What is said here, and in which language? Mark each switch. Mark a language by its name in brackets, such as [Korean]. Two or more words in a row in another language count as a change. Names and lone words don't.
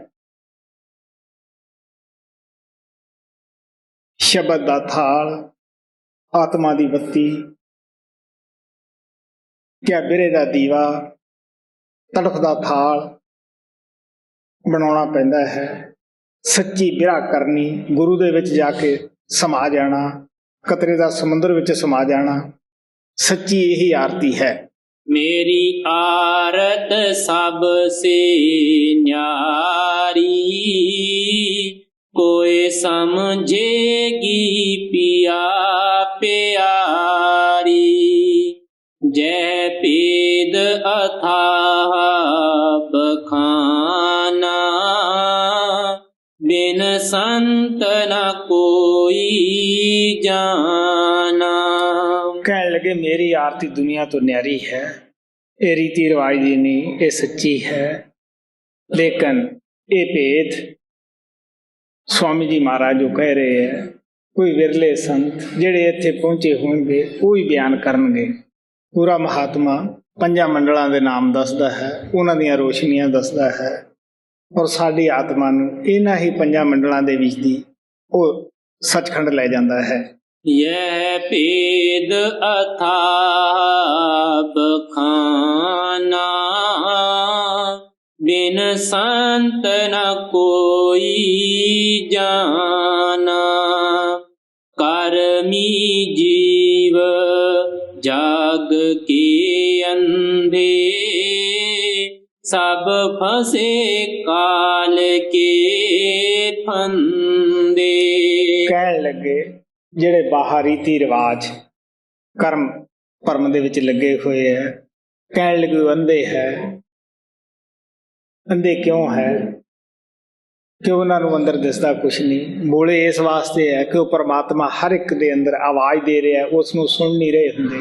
[Punjabi] ਸ਼ਬਦ ਦਾ ਥਾਲ, ਆਤਮਾ ਦੀ ਬੱਤੀ, ਕਿਆ ਬਿਰੇ ਦਾ ਦੀਵਾ, ਤੜਫ ਦਾ ਥਾਲ ਬਣਾਉਣਾ ਪੈਂਦਾ ਹੈ। ਸੱਚੀ ਬਿਰਹਾ ਕਰਨੀ, ਗੁਰੂ ਦੇ ਵਿੱਚ ਜਾ ਕੇ ਸਮਾ ਜਾਣਾ, ਕਤਰੇ ਦਾ ਸਮੁੰਦਰ ਵਿੱਚ ਸਮਾ ਜਾਣਾ, ਸੱਚੀ ਇਹੀ ਆਰਤੀ ਹੈ। [Hindi] मेरी आरत सबसे न्यारी, कोई समझेगी पिया प्यारी। जय पेद अथाह बखाना, बिन संत न कोई जाना। [Punjabi] ਕਹਿਣ ਲੱਗੇ ਮੇਰੀ ਆਰਤੀ ਦੁਨੀਆ ਤੋਂ ਨਿਆਰੀ ਹੈ, ਇਹ ਰੀਤੀ ਰਿਵਾਜ ਦੀ ਨਹੀਂ, ਇਹ ਸੱਚੀ ਹੈ। ਲੇਕਿਨ ਇਹ ਭੇਦ ਸਵਾਮੀ ਜੀ ਮਹਾਰਾਜ ਜੋ ਕਹਿ ਰਹੇ ਹੈ, ਕੋਈ ਵਿਰਲੇ ਸੰਤ ਜਿਹੜੇ ਇੱਥੇ ਪਹੁੰਚੇ ਹੋਣਗੇ ਉਹ ਹੀ ਬਿਆਨ ਕਰਨਗੇ। ਪੂਰਾ ਮਹਾਤਮਾ ਪੰਜਾਂ ਮੰਡਲਾਂ ਦੇ ਨਾਮ ਦੱਸਦਾ ਹੈ, ਉਹਨਾਂ ਦੀਆਂ ਰੋਸ਼ਨੀਆਂ ਦੱਸਦਾ ਹੈ, ਔਰ ਸਾਡੀ ਆਤਮਾ ਨੂੰ ਇਹਨਾਂ ਹੀ ਪੰਜਾਂ ਮੰਡਲਾਂ ਦੇ ਵਿੱਚ ਦੀ ਉਹ ਸੱਚਖੰਡ ਲੈ ਜਾਂਦਾ ਹੈ। [Hindi] यह भेद अथाह बखाना, बिन संत न कोई जाना। कर्मी जीव जाग के अंधे, सब फंसे काल के फंदे। [Punjabi] ਕਹਿਣ ਲੱਗੇ ਜਿਹੜੇ ਬਾਹਰ ਰੀਤੀ ਰਿਵਾਜ ਕਰਮ ਭਰਮ ਦੇ ਵਿੱਚ ਲੱਗੇ ਹੋਏ ਹੈ, ਕਹਿਣ ਲੱਗੇ ਉਹ ਅੰਧੇ ਹੈ। ਅੰਧੇ ਕਿਉਂ ਹੈ? ਕਿ ਉਹਨਾਂ ਨੂੰ ਅੰਦਰ ਦਿਸਦਾ ਕੁਛ ਨਹੀਂ। ਬੋਲੇ ਇਸ ਵਾਸਤੇ ਹੈ ਕਿ ਉਹ ਪਰਮਾਤਮਾ ਹਰ ਇੱਕ ਦੇ ਅੰਦਰ ਆਵਾਜ਼ ਦੇ ਰਿਹਾ, ਉਸ ਨੂੰ ਸੁਣ ਨਹੀਂ ਰਹੇ ਹੁੰਦੇ।